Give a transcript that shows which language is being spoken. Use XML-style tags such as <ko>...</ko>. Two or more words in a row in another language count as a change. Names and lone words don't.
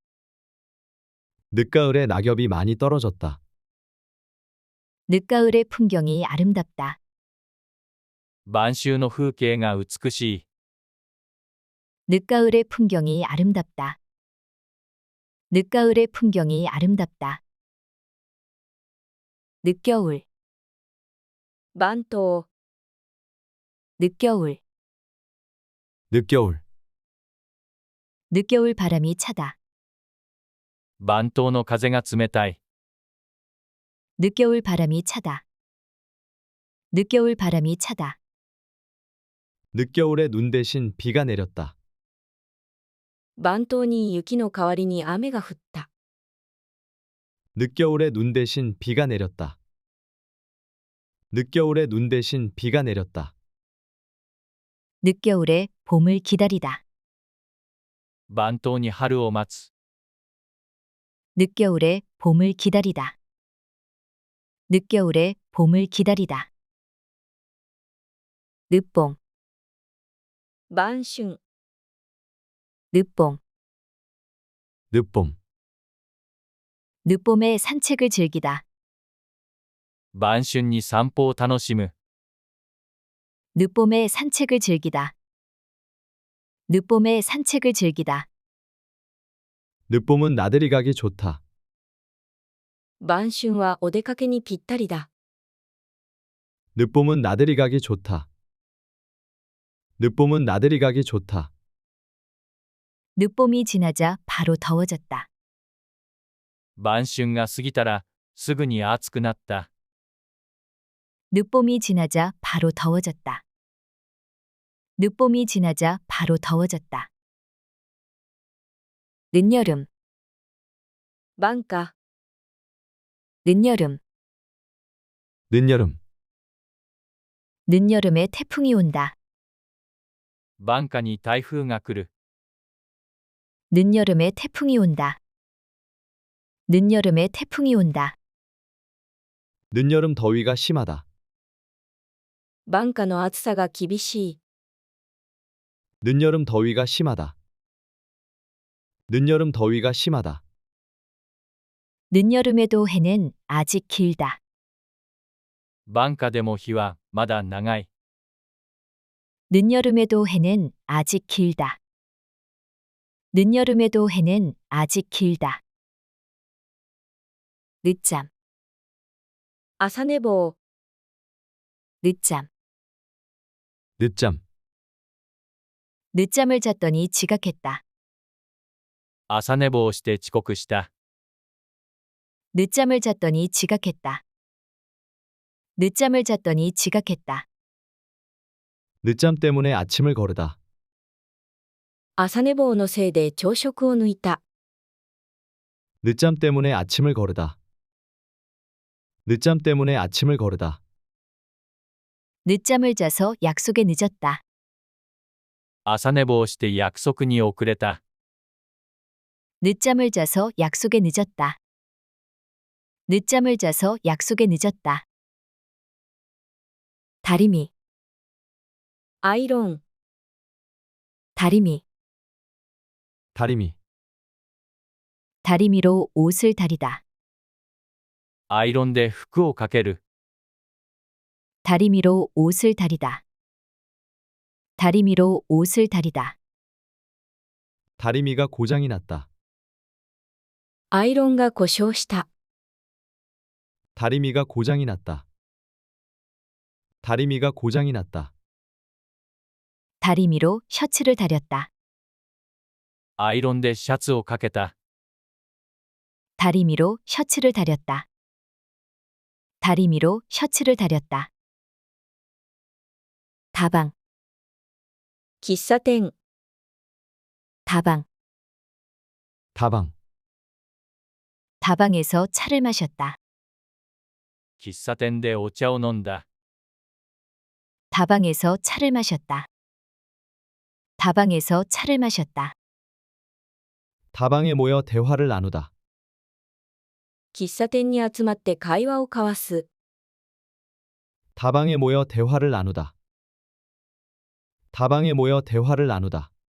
<ko>늦가을에 낙엽이 많이 떨어졌다. 늦가을의 풍경이 아름답다.</ko> <ja>晩秋の風景が美しい。</ja> <ko>늦가을의 풍경이 아름답다. 늦가을의 풍경이 아름답다. 늦겨울,</ko> <ja>晩冬、</ja> <ko>늦겨울, 늦겨울, 늦겨울 바람이 차다.</ko> <ja>晩冬の風が冷たい。</ja> <ko>늦겨울 바람이 차다. 늦겨울 바람이 차다. 늦겨울에 눈 대신 비가 내렸다.</ko> <ja>晩冬に雪の代わりに雨が降った。</ja> <ko>늦겨울에 눈 대신 비가 내렸다. 늦겨울에 눈 대신 비가 내렸다. 늦겨울에 봄을 기다리다.</ko> <ja>晩冬に春を待つ。</ja> <ko>늦겨울에 봄을 기다리다. 늦겨울에 봄을 기다리다. 늦봉,</ko> <ja>晩春、</ja> <ko>늦봉, 늦봄, 늦봄에 산책을 즐기다.</ko> <ja>晩春に散歩を楽しむ。</ja> <ko>늦봄에 산책을 즐기다. 늦봄에 산책을 즐기다. 늦봄은 나들이 가기 좋다.</ko> <ja>晩春はお出かけにぴったりだ。</ja> <ko>늦봄은 나들이 가기 좋다. 늦봄은 나들이 가기 좋다. 늦봄이 지나자 바로 더워졌다.</ko> <ja>晩春が過ぎたら、すぐに暑くなった。</ja> <ko>늦봄이 지나자 바로 더워졌다. 늦봄이 지나자 바로 더워졌다. 늦여름,</ko> <ja>晩夏、</ja> <ko>늦여름, 늦여름, 늦여름에 태풍이 온다.</ko> <ja>晩夏に台風が来る。</ja> <ko>늦여름에 태풍이 온다. 늦여름에 태풍이 온다. 늦여름 더위가 심하다.</ko> <ja>晩夏の暑さが厳しい。</ja> <ko>늦여름 더위가 심하다. 늦여름 더위가 심하다. 늦여름에도 해는 아직 길다.</ko> <ja>晩夏でも日はまだ長い。</ja> <ko>늦여름에도 해는 아직 길다. 늦여름에도 해는 아직 길다. 늦잠,</ko> <ja>朝寝坊、</ja> <ko>늦잠, 늦잠, 늦잠을 잤더니 지각했다.</ko> <ja>朝寝坊して遅刻した。</ja> <ko>늦잠을 잤더니 지각했다. 늦잠을 잤더니 지각했다. 늦잠 때문에 아침을 거르다.</ko> <ja>朝寝坊のせいで朝食を抜いた。</ja> <ko>늦잠 때문에 아침을 거르다. 늦잠 때문에 아침을 거르다. 늦잠을 자서 약속에 늦었다.</ko> <ja>朝寝坊して約束に遅れた。</ja> <ko>늦잠을 자서 약속에 늦었다. 늦잠을 자서 약속에 늦었다. 다리미,</ko> <ja>アイロン、</ja> <ko>다리미, 다리미, 다리미로 옷을 다리다.</ko> <ja>アイロンで服をかける。</ja> <ko>다리미로 옷을 다리다. 다리미로 옷을 다리다. 다리미가 고장이 났다.</ko> <ja>アイロンが故障した。</ja> <ko>다리미가 고장이 났다. 다리미가 고장이 났다. 다리미로 셔츠를 다렸다.</ko> <ja>アイロンでシャツをかけた。</ja> <ko>다리미로 셔츠를 다렸다. 다리미로 셔츠를 다렸다. 다방,</ko> <ja>喫茶店、</ja> <ko>다방, 다방, 다방에서 차를 마셨다.</ko> <ja>喫茶店でお茶を飲んだ。</ja> <ko>다방에서 차를 마셨다. 다방에서 차를 마셨다. 다방에 모여 대화를 나누다.</ko> <ja>喫茶店に集まって会話を交わす。</ja> <ko>다방에 모여 대화를 나누다. 다방에 모여 대화를 나누다.</ko>